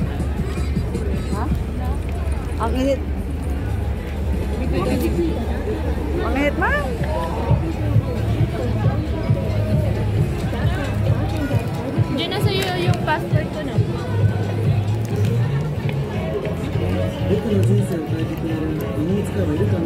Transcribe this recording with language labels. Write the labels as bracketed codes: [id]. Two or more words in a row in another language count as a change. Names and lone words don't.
[tl] Ha? Ang init. Ang init, ma'am. Diyan na sa'yo yung passport ko na. [ja] 僕の人生を変えてくれる美容家はいるかな。